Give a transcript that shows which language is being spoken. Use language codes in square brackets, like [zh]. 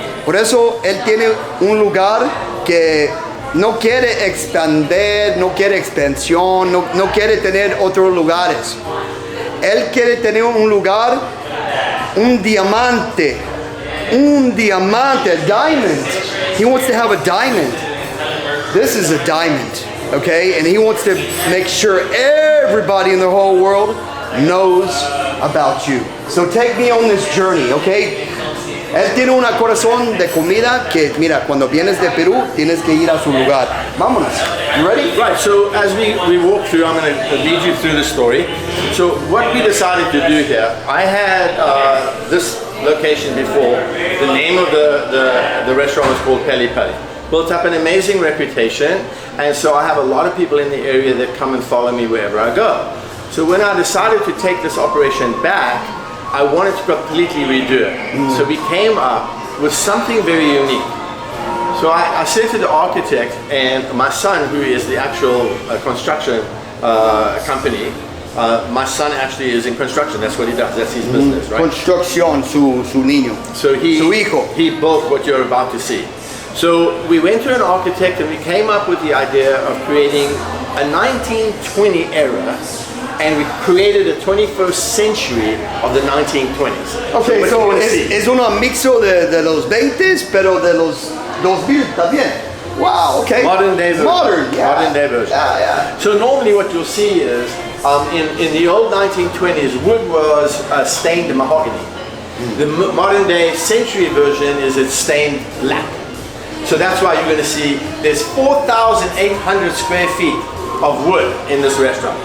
[es] Por eso él tiene un lugar que no quiere expandir, no quiere expansión, no quiere tener otros lugares. Él quiere tener un lugar, un diamante, a diamond. [en] He wants to have a diamond. This is a diamond, okay? And he wants to make sure everybody in the whole world knows about you. So take me on this journey, okay? [es] Él tiene un corazón de comida que, mira, cuando vienes de Perú, tienes que ir a su lugar. Vámonos. [en] You ready? Right, so as we walk through, I'm going to lead you through the story. So what we decided to do here, I had this location before. The name of the restaurant was called Peli Peli. Built up an amazing reputation, and so I have a lot of people in the area that come and follow me wherever I go. So when I decided to take this operation back, I wanted to completely redo it. So we came up with something very unique. So I said to the architect and my son, who is the actual construction company, my son actually is in construction. That's what he does. That's his business, right? [es] Construcción, su niño. [en] So [es] Su hijo. [en] he built what you're about to see. So we went to an architect and we came up with the idea of creating a 1920 era, and we created a 21st century of the 1920s. Okay, so [es] es un mixo de los 20s, pero de los 2000 también. [en] Wow, okay. Modern day version. Modern, yeah. Modern day version. Yeah. So normally what you'll see is, in the old 1920s, wood was stained mahogany. The modern day century version is it's stained black. So that's why you're going to see there's 4,800 square feet of wood in this restaurant.